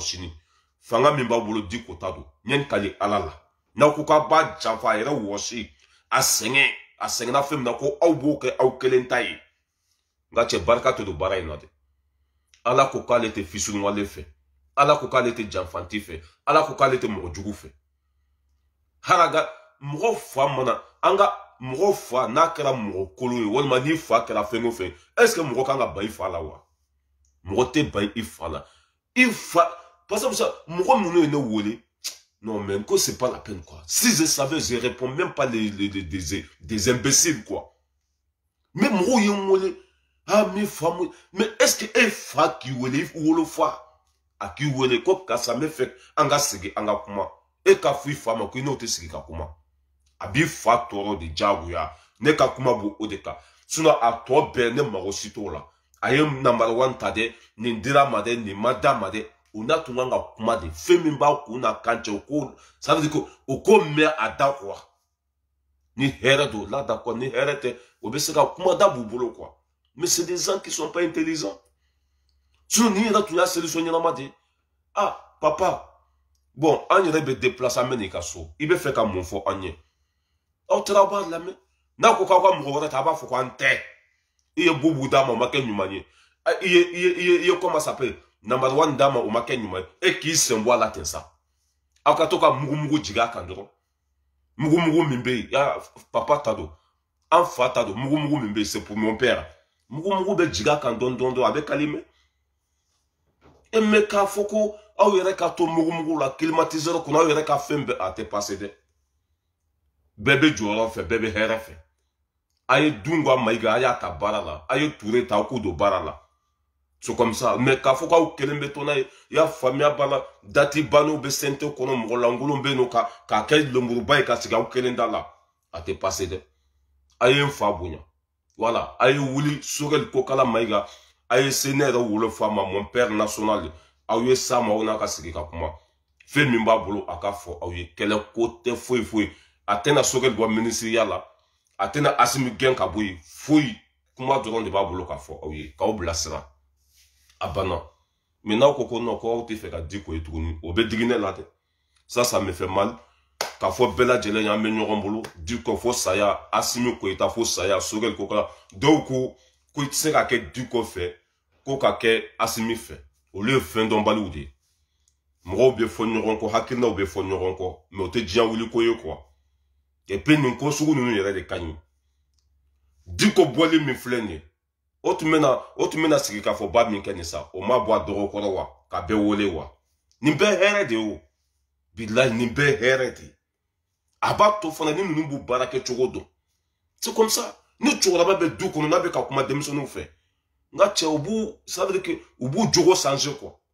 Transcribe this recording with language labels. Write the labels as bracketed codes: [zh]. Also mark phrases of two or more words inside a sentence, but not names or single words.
[bm] sini fanga min b'a bolo Diko ta don n ye n kali ala la n'aw ko k'a b'a janfa a yɛrɛ wɔsi a sɛgɛnna fɛn min na ko aw b'o kɛ aw kelen ta ye nka cɛ barika tɛ don baara in na dɛ ala ko k'ale tɛ fisunuwale fɛ ala ko k'ale tɛ janfanti fɛ ala ko k'ale tɛ mɔgɔ jugu fɛ haraga mɔgɔ fa mana an ka mɔgɔ fa n'a kɛra mɔgɔ kolon ye walima n'i fa kɛra fɛn o fɛn [fr] est ce que [bm] mɔgɔ kan ka ban i fa la wa mɔgɔ tɛ ban i fa la i fa [fr] parce que [bm] mɔgɔ ninnu ye ne wele [fr] non mais que c'est pas la peine quoi si je savais je réponds même pas des imbéciles quoi mais [bm] mɔgɔw ye n wele ah mi fa mu [fr] mais est ce que [bm] e fa k'i wele i wolo fa a k'i wele ko karisa n bɛ fɛ an ka sigi an ka kuma e ka fɔ i fa ma ko i n'o tɛ sigi ka kuma a b'i fa tɔɔrɔ de diyagoya ne ka kuma b'o o de kan sinon a tɔ bɛɛ ne mago si t'o la a ye [en] number one [bm] ta dɛ nin dira ma dɛ nin ma d'a ma dɛ o n'a tun kan ka kuma de fɛn min b'a kun n'a kan cɛ o ko [fr] ça veut dire que [bm] o ko mɛn a da quoi ni hɛrɛ don [fr] là d'accord [bm] ni hɛrɛ tɛ o bɛ se ka kuma da b'u bolo [fr] quoi mais c'est des gens qui sont pas intelligents sinon [bm] ni yɛrɛ tun y'a solution ɲɛnama de ah papa bon an yɛrɛ bɛ déplacer an bɛ n'i ka so i bɛ fɛ ka mun fɔ an ye aw taara aw b'a lamɛn n'a ko k'aw ka mɔgɔ wɛrɛ ta a b'a fɔ k'an tɛ i ye bubu d'a ma o ma kɛ ɲuman ye i ye [fr] comment ça s'appelle [en] number one [bm] d'a ma o ma kɛ ɲuman ye e k'i sen bɔ a la ten sa aw ka to ka mugumugu jigin a kan dɔrɔn mugumugu min bɛ yen papa ta don an fa ta don mugumugu min bɛ yen [fr] c'est pour mon père [bm] mugumugu bɛ jigin a kan dɔɔni dɔɔni a bɛ calmer e mais k'a fɔ ko aw yɛrɛ ka to mugu la climatiseur kɔnɔ aw yɛrɛ ka fɛn bɛɛ a tɛ passé dɛ bɛɛ bɛ jɔyɔrɔ fɛ bɛɛ bɛ hɛrɛ fɛ a ye Dunga Mayiga a y'a ta baara la a ye Touré ta k'u don baara la [fr] c'est comme ça mais [bm] k'a fɔ k'aw kelen bɛ to n'a ye i y'a faamuya b'a la dati banniw bɛ sente kɔnɔ mɔgɔ lankolon bɛ yen nɔ k'a kɛ lemuruba ye ka sigi aw kelen da la a tɛ passé dɛ a ye n fa bonya voilà a ye wuli Sogɛli Kokala Mayiga a ye se ne yɛrɛ wolo fa ma [fr] mon père national [bm] aw ye s'a ma aw n'a ka sigi ka kuma fɛn min b'a bolo a ka fɔ aw ye kɛlɛ ko tɛ foyi foyi a tɛna Sogɛli bɔ minisiriya la a tɛna Asimi gɛn ka bɔ yen foyi kuma dɔrɔn de b'a bolo k'a fɔ aw ye k'aw bilasira a banna mais n'aw ko ko non ko aw tɛ fɛ ka Diko ye tuguni o bɛ digi ne la dɛ [fr] ça me fait mal [bm] k'a fɔ bɛɛ lajɛlen ye an bɛ ɲɔgɔn bolo Diko fo saya Asimi Koyita fo saya Sogɛli Kokala dɔw ko i tɛ se ka kɛ Diko fɛ ko ka kɛ Asimi fɛ olu ye fɛn dɔnbaliw de ye mɔgɔw bɛ fɔ ɲɔgɔn kɔ hakilinaw bɛ fɔ ɲɔgɔn kɔ mais o tɛ diɲɛ wuli ko ye [fr] quoi et puis [bm] nin ko sugu ninnu yɛrɛ de ka ɲi Diko bɔli min filɛ nin ye o tun bɛna sigi k'a fɔ ba min kɛ nin sa o ma bɔ a dɔgɔ kɔrɔ wa ka bɛɛ wele wa nin bɛɛ hɛrɛ de ye o bilahi nin bɛɛ hɛrɛ de ye a b'a to fana ni ninnu b'u baara kɛ cogo dɔn [fr] c'est comme ça [bm] ni cɛkɔrɔba bɛ du kɔnɔ n'a bɛ ka kuma denmisɛnninw fɛ nka cɛ u b'u [fr] ça veut dire que [bm] u b'u jogo [fr] changer quoi